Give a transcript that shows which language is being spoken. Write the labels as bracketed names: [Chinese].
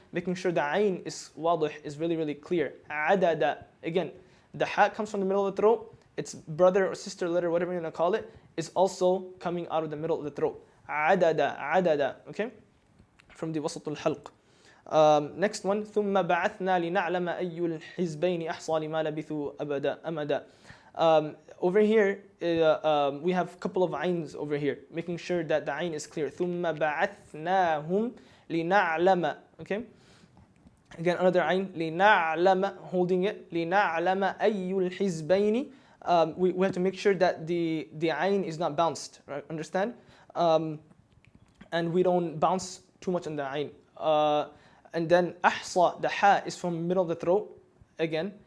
[English] Making sure the ayn is wadih, is really, really clear. Adada, again, the ha comes from the middle of the throat. Its brother or sister letter, whatever you're going to call it, is also coming out of the middle of the throat. Adada, okay? From the wasat al-halq. Next one, [Arabic] ثم بعثنا لنعلم أي الحزبين أحصى لما لبثوا أمدا. [English] Over here, we have a couple of ayns over here, making sure that the ayn is clear. [Arabic] ثم بعثناهم لنعلم, okay? [English] Again, another ayn, لنعلم, holding it, [Arabic] لنعلم أي الحزبين. [English] We have to make sure that the ayn is not bounced, right? Understand? And we don't bounce too much on the ayn. And then ahsa, the ha is from middle of the throat again.